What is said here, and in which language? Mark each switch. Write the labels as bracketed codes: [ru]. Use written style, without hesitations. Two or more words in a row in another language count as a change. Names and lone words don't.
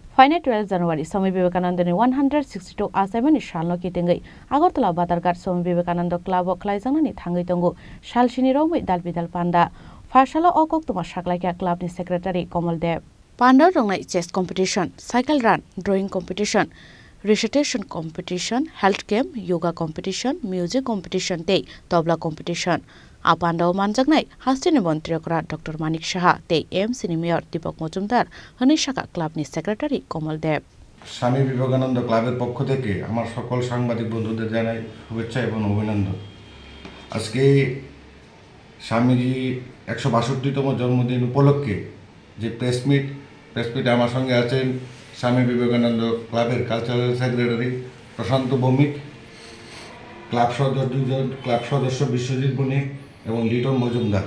[trp] फाइने 12 January Swami Vivekananda ni 162 asaimani salno kitingai Agartala Batargar Swami Vivekananda Club of Klaizangani thangai tongo salsini romoi dalbidal panda Farshala okok tuma saklaikya club ni secretary Komal Dev Panda rongnai [en] chess competition cycle run drawing competition recitation competition health camp yoga competition music competition [trp] tei [en] tabla competition [trp] Apandao manjaknai hastini mantri kora Dr. Manik Shaha tei AMC ni mayor Deepak Mojumdar Hanishaka club ni secretary Komal Dev [bn] স্বামী বিবেকানন্দ ক্লাবের পক্ষ থেকে আমার সকল সাংবাদিক বন্ধুদের জানাই শুভেচ্ছা এবং অভিনন্দন। আজকে স্বামীজি 162তম জন্মদিন উপলক্ষে যে প্রেস মিটে আমার সঙ্গে আছেন স্বামী বিবেকানন্দ ক্লাবের কালচারাল সেক্রেটারি প্রশান্ত ভৌমিক, ক্লাব সদস্য বিশ্বজিৎ বণিক এবং লিটন মজুমদার।